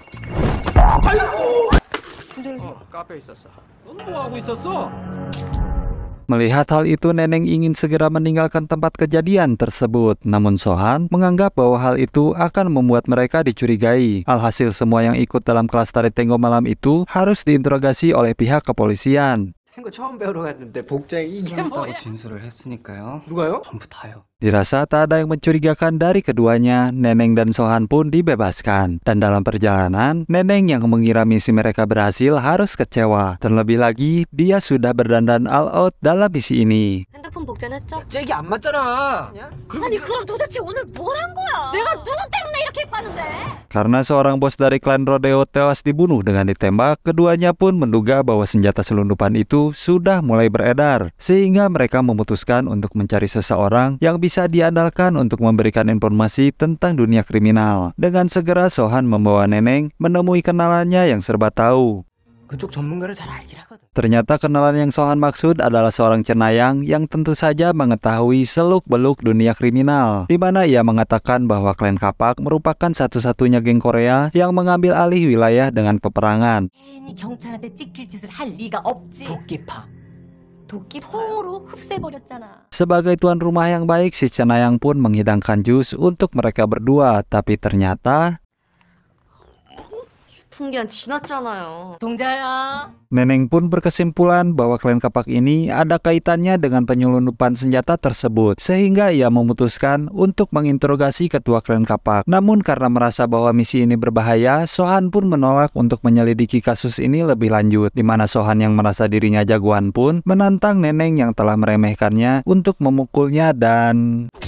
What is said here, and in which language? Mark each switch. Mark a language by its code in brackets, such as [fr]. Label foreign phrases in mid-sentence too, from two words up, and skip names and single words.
[id] Melihat hal itu, Neneng ingin segera meninggalkan tempat kejadian tersebut. Namun Sohan menganggap bahwa hal itu akan membuat mereka dicurigai. Alhasil semua yang ikut dalam kelas tari Tenggo malam itu harus diinterogasi oleh pihak kepolisian. [ko] 탱고 처음 배우러 갔는데 복장이 이게 뭐야? 진술을 했으니까요. 누가요? 전부 다요. [id] Dirasa tak ada yang mencurigakan dari keduanya, Neneng dan Sohan pun dibebaskan. Dan dalam perjalanan, Neneng yang mengira misi mereka berhasil harus kecewa. Terlebih lagi, dia sudah berdandan [en] all out [id] dalam misi ini. [ko] 핸드폰 복제했죠? 잭이 안 맞잖아. 아니 그럼 도대체 오늘 뭘 한 거야? 내가 누구 때문에 이렇게 입고 왔는데? [id] Karena seorang bos dari klan Rodeo tewas dibunuh dengan ditembak, keduanya pun menduga bahwa senjata selundupan itu sudah mulai beredar. Sehingga mereka memutuskan untuk mencari seseorang yang bisa diandalkan untuk memberikan informasi tentang dunia kriminal. Dengan segera Sohan membawa Neneng menemui kenalannya yang serba tahu. [ko] 그쪽 전문가를 잘 알긴 하거든. [id] Ternyata kenalan yang Sohan maksud adalah seorang cenayang yang tentu saja mengetahui seluk-beluk dunia kriminal, di mana ia mengatakan bahwa klan Kapak merupakan satu-satunya geng Korea yang mengambil alih wilayah dengan peperangan. [ko] 괜히 경찰한테 찍힐 짓을 할 리가 없지. 도끼파. 통으로 흡수해버렸잖아. [id] Sebagai tuan rumah yang baik, si cenayang pun menghidangkan jus untuk mereka berdua, tapi ternyata [ko] 유통기한 지났잖아요. 동자야. [id] Neneng pun berkesimpulan bahwa klan Kapak ini ada kaitannya dengan penyelundupan senjata tersebut, sehingga ia memutuskan untuk menginterogasi ketua klan Kapak. Namun karena merasa bahwa misi ini berbahaya, Sohan pun menolak untuk menyelidiki kasus ini lebih lanjut, di mana Sohan yang merasa dirinya jagoan pun menantang Neneng yang telah meremehkannya untuk memukulnya dan...